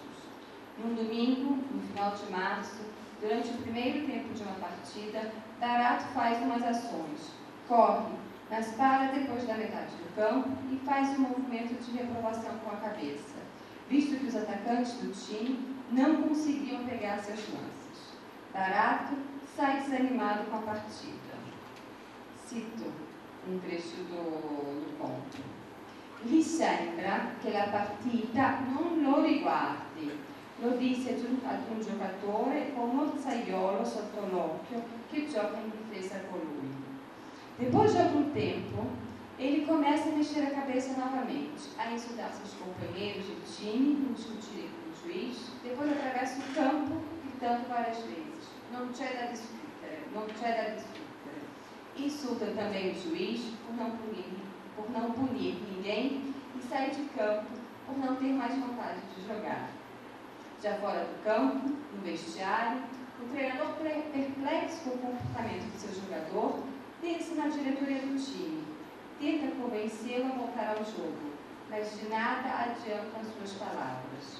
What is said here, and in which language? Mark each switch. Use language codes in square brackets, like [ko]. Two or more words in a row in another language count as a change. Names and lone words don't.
[pt] Num domingo, no final de março, durante o primeiro tempo de uma partida, Barato faz umas ações, corre, mas para depois da metade do campo e faz um movimento de reprovação com a cabeça, visto que os atacantes do time não conseguiam pegar seus lances. Barato sai desanimado com a partida. Cito um trecho do conto. [it] Gli sembra che la partita non lo riguardi. Lo disse ad un giocatore con Mozzaiolo sotto l'occhio che gioca in difesa con lui. [pt] Depois de algum tempo, ele começa a mexer a cabeça novamente, a insultar seus companheiros de time, discutir com o juiz, depois atravessa o campo, gritando várias vezes: [it] não c'è da discutere, não c'è da discutere. [pt] Insulta também o juiz por não punir ninguém e sai de campo por não ter mais vontade de jogar. Já fora do campo, no vestiário, o treinador, perplexo com o comportamento do seu jogador, pensa na diretoria do time, tenta convencê-lo a voltar ao jogo, mas de nada adiantam suas palavras.